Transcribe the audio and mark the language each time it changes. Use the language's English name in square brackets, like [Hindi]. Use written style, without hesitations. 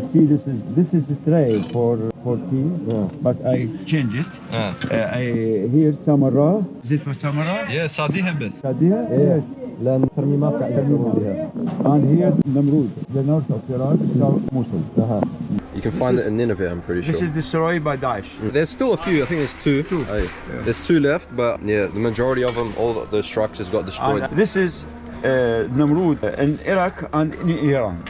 [English] See, this is a tray for tea, but I change it. Here samara. Is it for samara? [Arabic] Yeah, صاديها بس. صاديها? Yes. لأن ترميمات قاعد يسوون بها. [English] And here Namrud, the north of Iraq, south Mosul. You can find it in Nineveh, I'm pretty sure. This is destroyed by Daesh. There's still a few. I think there's two. There's two left, but yeah, the majority of them, all the structures got destroyed. And this is Namrud in Iraq and in Iran.